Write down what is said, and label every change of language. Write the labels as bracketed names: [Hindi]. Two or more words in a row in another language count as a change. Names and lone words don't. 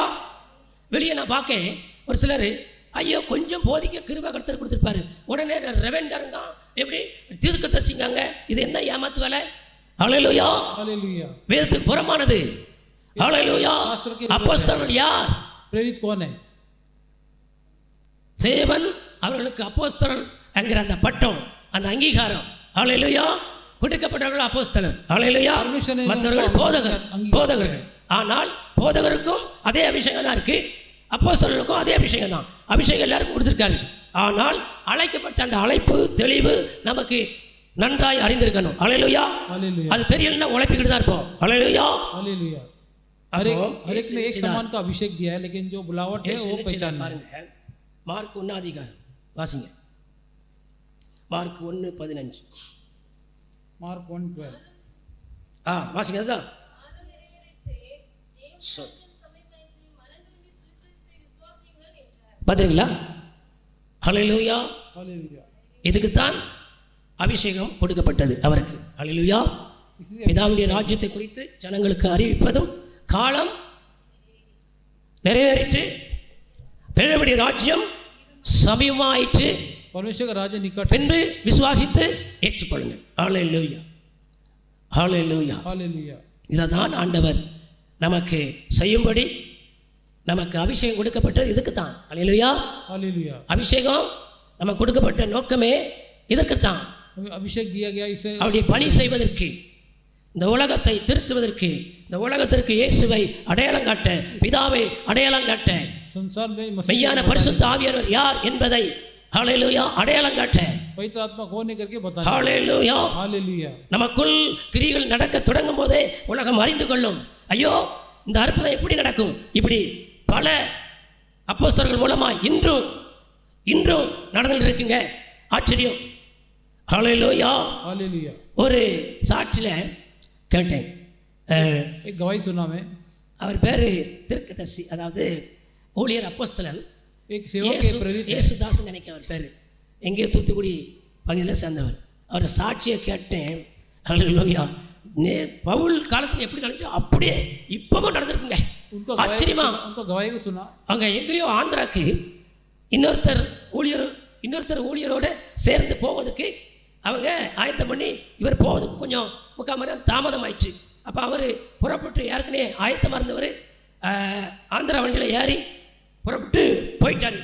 [Tamil] வெளியே நான் பார்க்க ஒரு சிலர் ஐயோ கொஞ்சம் போதிக்க கிருபை கர்த்தர் கொடுத்துருப்பாரு, உடனே ரெவெண்டருங்க எப்படி தீர்க்கதரிசிங்க. இது என்ன ஏமாத்து வேலை? அல்லேலூயா. வேதத்துக்கு புறமானது. அல்லேலூயா. அப்போஸ்தலர்கள் யார்? [Hindi] प्रेरित कौन है? [Tamil] தேவன் அவர்களுக்கு அப்போஸ்தலன் என்கிற அந்த பட்டம், அந்த அங்கீகாரம் அல்லேலூயா கொடுக்கப்பட்டவர்கள் அப்போஸ்தலர். அல்லேலூயா. மற்றவர்கள் போதகர்கள். ஆனால் போதகருக்கும் அதே அபிஷேகம் தான் இருக்கு, அப்போஸ்தலருக்கும் அதே அபிஷேகம் தான். அபிஷேகம் எல்லாருக்கும் கொடுத்துருக்காரு. ஆனால் அழைக்கப்பட்ட அந்த அழைப்பு தெளிவு நமக்கு நன்றாய் அறிந்திருக்கணும். அல்லேலூயா. அது தெரியலன்னா உழைப்பிக்கிட்டு தான் இருப்போம். அல்லேலூயா. [Hindi] हर एक में एक समान का अभिषेक दिया है, लेकिन जो बुलावट है वो पहचानना है. [Tamil] மார்க் 1 வாசிங்க. மார்க் 1:15. [Hindi] मार्क 1:12. [Tamil] வாசிங்க. அதுதான் பார்த்தீங்களா? ஹல்லேலூயா. இதுக்குத்தான் அபிஷேகம் கொடுக்கப்பட்டது அவருக்கு. ஹல்லேலூயா. பிதாவுடைய ராஜ்யத்தை குறித்து ஜனங்களுக்கு அறிவிப்பதும் காலம் நிறைவேறிட்டு தேவனுடைய ராஜ்யம் சமீபமாயிற்று, [Hindi] परमेश्वर का राज्य निकट, [Tamil] பின்பு விசுவாசித்து ஏற்றுக்கொள்ளுங்கள். ஹல்லேலூயா. ஹல்லேலூயா. [Hindi] हालेलुया. [Tamil] இதைதான் ஆண்டவர் நமக்கு செய்யும்படி நமக்கு அபிஷேகம் கொடுக்கப்பட்டது இதுக்குத்தான். ஹல்லேலூயா. [Hindi] हालेलुया. [Tamil] அபிஷேகம் நமக்கு கொடுக்கப்பட்ட நோக்கமே இதற்குத்தான். [Hindi] अभिषेक दिया गया इसे [Tamil] அவருடைய பணி செய்வதற்கு, இந்த உலகத்தை திருத்துவதற்கு, இந்த உலகத்திற்கு இயேசுவை அடையாளம் காட்ட, பிதாவை அடையாளம் காட்ட, [Hindi] संसार में [Tamil] மெய்யான பரிசுத்த ஆவியானவர் யார் என்பதை ஹல்லேலூயா அடையாளம் காட்ட, [Hindi] पवित्र आत्मा कौन है करके बताना. [Tamil] ஹல்லேலூயா. [Hindi] हालेलुया. [Tamil] நமக்குள் கிரியைகள் நடக்க தொடங்கும் போதே உலகம் அறிந்து கொள்ளும், ஐயோ இந்த அற்புதம் எப்படி நடக்கும். இப்படி பல அப்போஸ்தலர்கள் மூலமா இன்றும் நடந்துட்டு இருக்குங்க. ஆச்சரியம். ஹல்லேலூயா. [Hindi] हालेलुया. [Tamil] ஒரு சாட்சியில் கேட்டேன். [Hindi] एक गवाही सुना मैं. [Tamil] அவர் பேர் தீர்க்கதரிசி, அதாவது ஊழியர் அப்போஸ்தலன் [Hindi] एक सेवक के प्रेरित है. [Tamil] இயேசுதாஸ் நினைக்க அவர் பேர். எங்கேயோ தூத்துக்குடி பகுதியில் சேர்ந்தவர். அவர் சாட்சியை கேட்டேன். ஹல்லேலூயா. பவுல் காலத்தில் எப்படி நடந்துச்சோ அப்படியே இப்பவும் நடந்திருக்குங்க. ஆச்சரியமா. [Hindi] उनको गवाही को सुना. [Tamil] அங்கே எங்கேயோ ஆந்திராக்கு இன்னொருத்தர் ஊழியரோடு சேர்ந்து போவதுக்கு அவங்க ஆயத்தம் பண்ணி இவர் போவதுக்கு கொஞ்சம் 3/4 மணி நேரம் தாமதம் ஆயிடுச்சு. அப்போ அவர் புறப்பட்டு ஏற்கனவே ஆயத்தமாக இருந்தவர் ஆந்திரா வண்டியில் ஏறி புறப்பட்டு போயிட்டார்.